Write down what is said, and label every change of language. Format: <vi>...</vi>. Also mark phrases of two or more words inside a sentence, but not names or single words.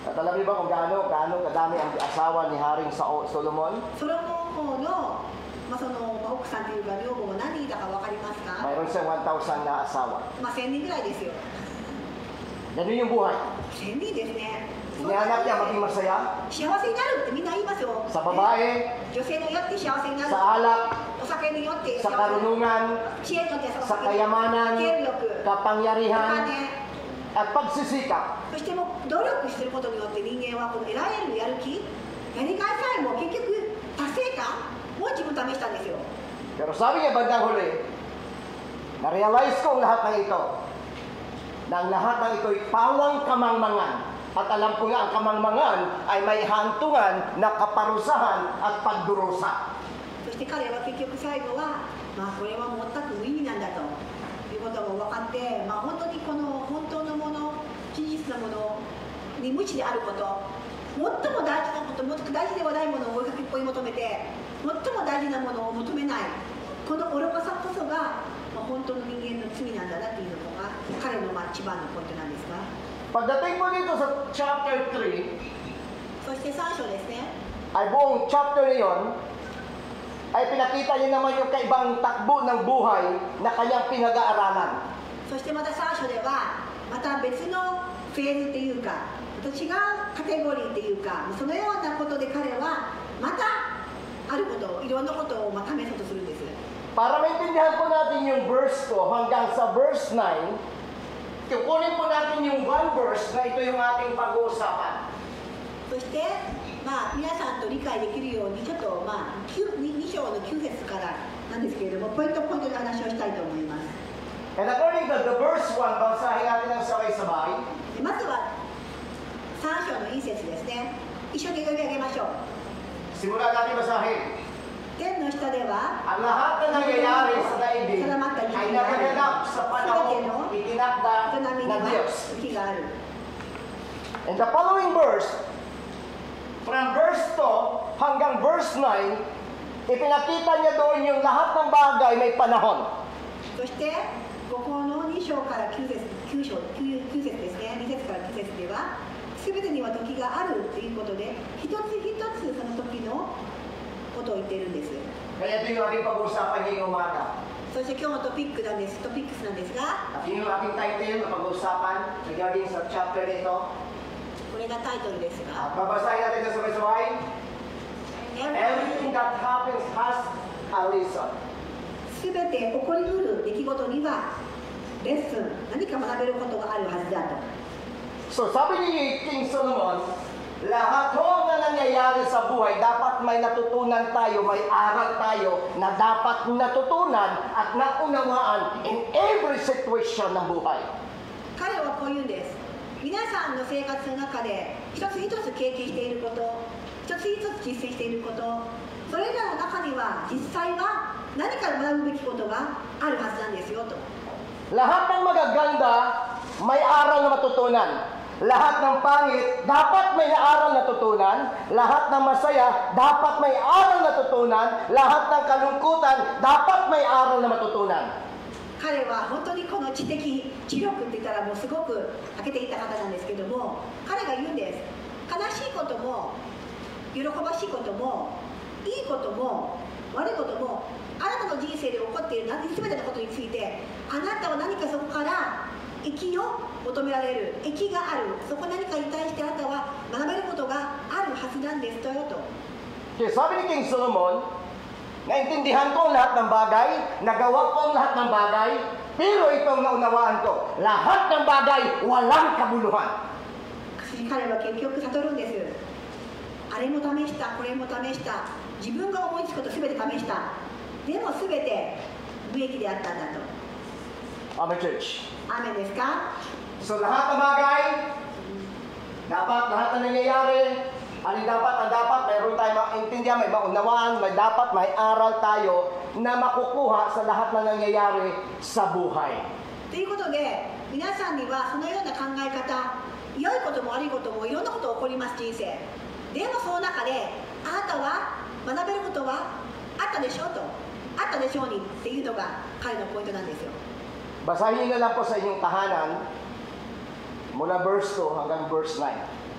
<tl>At alam niyo ba kung gaano kadami ang asawa ni Haring Solomon?</tl> <ja>ソロモン王の、その奥さんというか女房が何人いたか分かりますか？</ja> <tl>Mayroon siyang 1,000 na asawa.</tl> <ja>1000 人ぐらいですよ。</ja> <tl>Ganun yung buhay.</tl> <ja>1000 人ですね。</ja> <tl>Hinahanap niya maging masaya</tl> <ja>幸せになるってみんな言いますよ。</ja> <tl>sa babae,</tl> <ja>女性によって幸せになる。</ja> <tl>sa alak,</tl> <ja>お酒によって</ja> <tl>sa karunungan,</tl> <ja>知恵によって</ja> <tl>sa kayamanan,</tl> <ja>権力、お</ja> <tl>kapangyarihan,</tl> <ja>金。</ja> <tl>at pagsisikap.</tl> <ja>そしてもう努力してることによって人間はこの得られるやる気、やりがいさえも結局達成感を自分試したんですよ。</ja> <tl>Pero sabi niya bandang huli, na-realize ko ang lahat ng ito, na ang lahat ng ito'y pawang kamangmangan. At alam ko nga ang kamangmangan ay may hantungan na kaparusahan at pagdurusa.</tl> <ja>そして彼は結局最後は、これは全く無意味なんだということも分かって、本当にこの本当のもの、真実のものに無知であること、最も大事なこと、最も大事ではないものを追い求めて、最も大事なものを求めない、この愚かさこそが、本当の人間の罪なんだなというのが彼の一番のポイントなんですが、</ja> <tl>Pagdating mo dito sa chapter 3,</tl> <ja>そして3章ですね。</ja> <tl>ay buong chapter na yon, ay pinakita niya naman yung kaibang takbo ng buhay na kanyang pinag-aaralan.</tl> <ja>そしてまた3章ではまた別のフェーズというか、また違うカテゴリーというか、そのようなことで彼はまたあることを、いろんなことを試そうとするんです。</ja> <tl>Para maintindihan po natin yung verse ko hanggang sa verse 9, kukunin po natin yung</tl> <en>one verse</en> <tl>na ito yung ating pag-uusapan.</tl> <ja>そして皆さんと理解できるようにちょっと2章の9節からなんですけれども、ポイントポイントで話をしたいと思います。</ja> <en>And according to the verse 1,</en> <tl>basahin natin ang sabay-sabay.</tl> <ja>まずは3章の1節ですね。一緒に読み上げましょう。</ja> <tl>Simulan natin basahin.</tl> <ja>天の下では</ja> <tl>Ang lahat na nangyayari sa daigdig ay nagaganap sa panahong itinakda</tl> <ja>人並みに</ja> <tl>ng</tl> <ja>は</ja> <tl>Diyos.</tl> <ja>時がある。</ja> <en>In the following verse, from verse 2</en> <tl>hanggang verse 9, ipinakita niya doon yung lahat ng bagay may panahon.</tl> <ja>そしてここの2章から9節ですね。2節から9節では全てには時があるということで、一つ一つその時のことを言っているんです。</ja> <tl>Kaya ito yung ating pag-uusapan ngayong umaga.</tl> <ja>そして今日のトピックスなんですが、</ja> <tl>At yun yung ating title na pag-uusapan regarding sa chapter nito.</tl> <ja>これがタイトルですが、</ja> <tl>At babasahin natin na sabay-sabay.</tl> <en>Everything that happens has a reason.</en> <ja>全て起こりうる出来事にはレッスン、何か学べることがあるはずだと。</ja> <tl>So sabi ni King Solomon, lahat ho na nangyayari sa buhay, dapat may natutunan tayo, may aral tayo na dapat natutunan at naunawaan</tl> <en>in every situation</en> <tl>ng buhay.</tl> <ja>彼はこう言うんです。皆さんの生活の中で一つ一つ経験していること、一つ一つ実践していること、それらの中には実際は何か学ぶべきことがあるはずなんですよと。</ja> <tl>Lahat ng magaganda, may aral na matutunan. Lahat ng pangit, dapat may aral na tutunan. Lahat ng masaya, dapat may aral na tutunan. Lahat ng kalungkutan, dapat may aral na matutunan.</tl> <ja>彼は本当にこの知的知力って言ったらもうすごく長けていた方なんですけども、彼が言うんです。悲しいことも喜ばしいこともいいことも悪いこともあなたの人生で起こっている全てのことについて、あなたは何かそこから益を求められる、益がある、そこ何かに対してあなたは学べることがあるはずなんですよと。</ja> <tl>Kaya sabi ni King Solomon, naintindihan ko ang lahat ng bagay, nagawa ko ang lahat ng bagay, pero itong naunawaan ko, lahat ng bagay walang kabuluhan.</tl> <ja>彼は結局悟るんです。あれも試した、これも試した、自分が思いつくこと全て試した。でも全て無益であったんだと。</ja> <en>Amen, church.</en> <ja>アーメンですか？</ja> <tl>So lahat ng bagay, dapat lahat na nangyayari, ang dapat, mayroon tayo maintindihan, may maunawaan, may dapat, may aral tayo na makukuha sa lahat na nangyayari sa buhay.</tl> <ja>ということで、皆さんにはそのような考え方、良いことも悪いこともいろんなこと起こります、人生。でもその中で、あなたは学べることはあったでしょうと、あったでしょうにっていうのが彼のポイントなんですよ。</ja> <tl>Basahin niyo na lang po sa inyong tahanan mula verse 2 hanggang verse 9.</tl>